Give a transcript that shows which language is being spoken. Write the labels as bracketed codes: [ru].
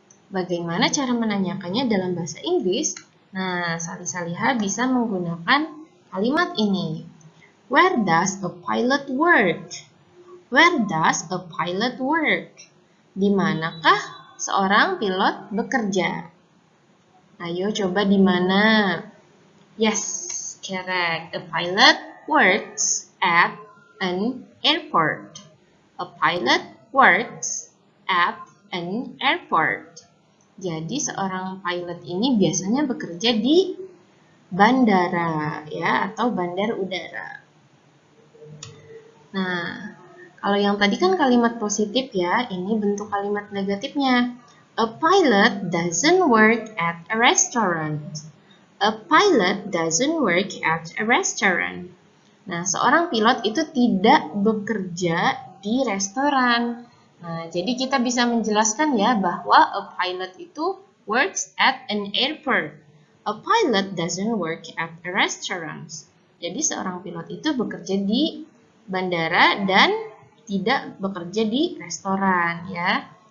[id] Bagaimana cara menanyakannya dalam bahasa Inggris? Nah, salih-saliha bisa menggunakan kalimat ini. [en] Where does a pilot work? Where does a pilot work? [id] Di manakah seorang pilot bekerja? Ayo coba di mana? [en] Yes, correct. A pilot works at an airport. A pilot works at an airport. [id] Jadi seorang pilot ini biasanya bekerja di bandara ya, atau bandar udara. Nah, kalau yang tadi kan kalimat positif ya, ini bentuk kalimat negatifnya. [en] A pilot doesn't work at a restaurant. A pilot doesn't work at a restaurant. [id] Nah, seorang pilot itu tidak bekerja di restoran. Nah, jadi kita bisa menjelaskan ya bahwa [en] a pilot [id] itu [en] works at an airport. A pilot doesn't work at a restaurant. [id] Jadi seorang pilot itu bekerja di bandara dan tidak bekerja di restoran ya.